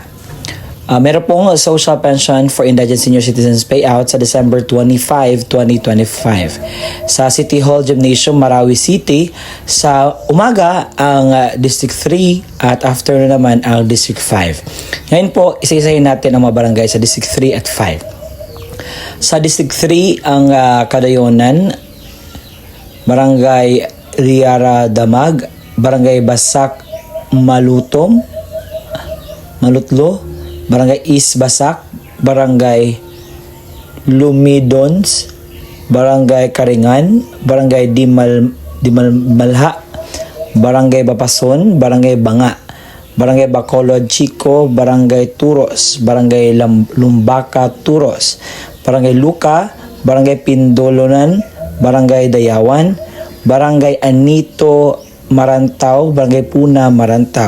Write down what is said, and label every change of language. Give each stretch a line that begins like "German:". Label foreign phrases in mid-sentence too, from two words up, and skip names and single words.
Filipino: Meron pong
English: social pension for indigent senior citizens payout sa December 25, 2025.
Filipino: Sa City Hall Gymnasium, Marawi City, sa umaga ang District 3 at afternoon naman ang District 5. Ngayon po, isa-isahin natin ang mga barangay sa District 3 at 5. Sa District 3, ang Kadayonan, Barangay Riara Damag, Barangay Basak Malutlo, Barangay East Basak, Barangay Lumidons, Barangay Karingan, Barangay Dimalha, Barangay Bapason, Barangay Banga, Barangay Bacolod Chico, Barangay Turos, Barangay Lumbaka Turos, Barangay Luka, Barangay Pindolonan, Barangay Dayawan, Barangay Anito Marantao, Barangay Puna Marantao.